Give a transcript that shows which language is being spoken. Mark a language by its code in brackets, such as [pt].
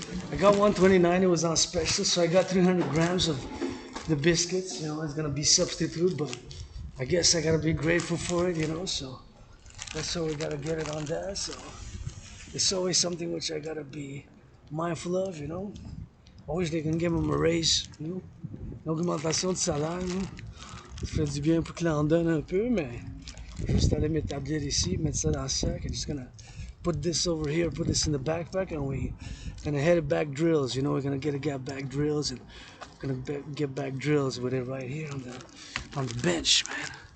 [en] I got 129, it was on special, so I got 300 grams of the biscuits. You know, it's gonna be substitute, but I guess I gotta be grateful for it, you know, so that's how we gotta get it on that. So it's always something which I gotta be mindful of, you know. I wish they can give them a raise, you know. [fr] Une augmentation de salaire, [en] you know. [fr] Ça ferait du bien pour qu'ils en donnent un peu, mais juste aller m'établir ici, mettre ça dans le sac, [en] I'm just gonna put this over here, put this in the backpack, and we gonna head back drills. You know, we're gonna get back drills, and gonna get back drills with it right here on the bench, man.